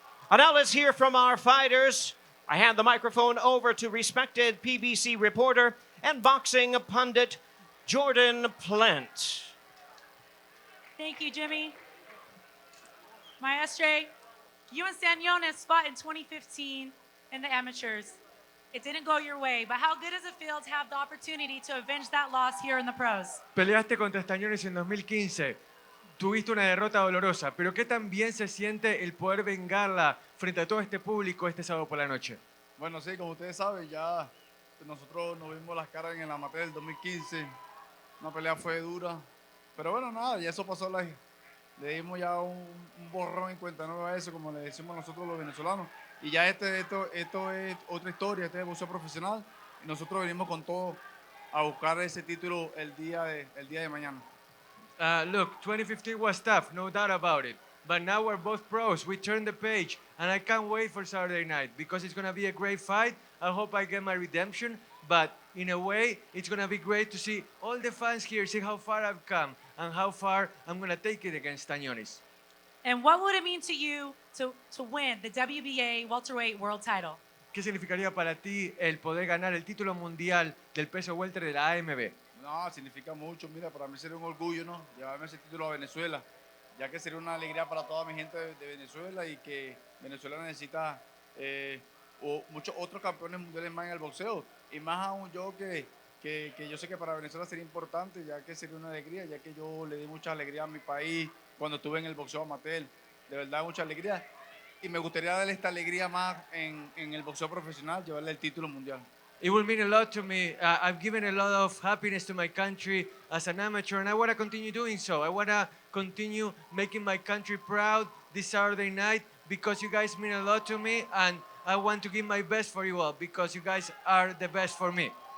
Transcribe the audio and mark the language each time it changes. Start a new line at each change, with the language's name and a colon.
English: And now let's hear from our fighters. I hand the microphone over to respected PBC reporter and boxing pundit Jordan Plant. Thank you, Jimmy. Maestre, you and Stanionis fought in 2015 in the amateurs. It didn't go your way, but how good does it feel to have the opportunity to avenge that loss here in the pros?
Spanish: Peleaste contra Stanionis en 2015. Tuviste una derrota dolorosa, pero ¿qué tan bien se siente el poder vengarla frente a todo este público este sábado por la noche? Bueno, sí, como ustedes saben, ya nosotros nos vimos las caras en el amateur del 2015. Una pelea fue dura, pero bueno, nada, ya eso pasó. Le dimos ya un borrón en cuenta nueva a eso, como le decimos nosotros los venezolanos. Y ya esto es otra historia, este es boxeo profesional. Y nosotros venimos con todo a buscar ese título el día de mañana.
English: Look, 2015 was tough, no doubt about it. But now we're both pros. We turned the page, and I can't wait for Saturday night because it's going to be a great fight. I hope I get my redemption. But in a way, it's going to be great to see all the fans here, see how far I've come and how far I'm going to take it against Stanionis. And what would it mean to you to win the WBA welterweight world title?
Spanish: ¿Qué significaría para ti el poder ganar el título mundial del peso welter de la AMB? No, significa mucho. Mira, para mí sería un orgullo, ¿no? Llevarme ese título a Venezuela, ya que sería una alegría para toda mi gente de Venezuela y que Venezuela necesita muchos otros campeones mundiales más en el boxeo. Y más aún yo que yo sé que para Venezuela sería importante, ya que sería una alegría, ya que yo le di mucha alegría a mi país cuando estuve en el boxeo amateur. De verdad, mucha alegría. Y me gustaría darle esta alegría más en el boxeo profesional, llevarle el título mundial.
English: It will mean a lot to me. I've given a lot of happiness to my country as an amateur, and I want to continue doing so. I want to continue making my country proud this Saturday night because you guys mean a lot to me, and I want to give my best for you all because you guys are the best for me.